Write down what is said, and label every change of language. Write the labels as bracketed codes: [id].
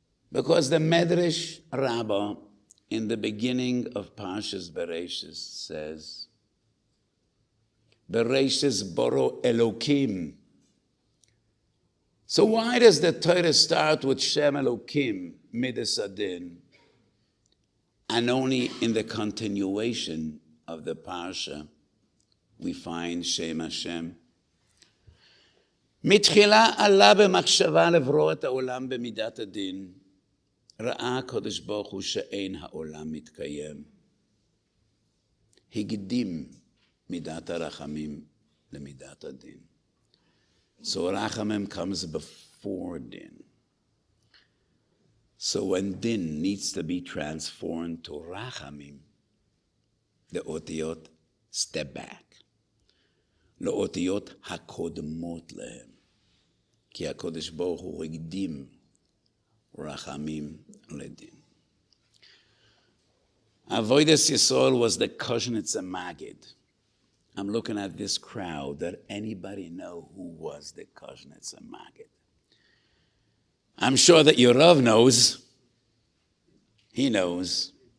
[en] Because the Medrash Rabbah in the beginning of Parshas Bereshis says, [he] Bereshis boro Elokim. [en] So why does the Torah start with Shem Elokim, Midas Adin, and only in the continuation of the Parsha we find Shem Hashem? [he] מתחילה עלה במחשבה לברוא את העולם במידת הדין. ראה הקדוש ברוך הוא שאין העולם מתקיים. הקדים midat harachamim lemidat adin. [en] So rachamim comes before din. So when din needs to be transformed to rachamim, the otiyot step back. [he] לאותיות הקודמות להם. כי הקודש ברוך הוא הקדים רחמים לדין. [en] Avodas Yisrael was the Kushnitzer Magid. I'm looking at this crowd. Did anybody know who was the Kushnitzer Magid? I'm sure that your Rav knows. He knows.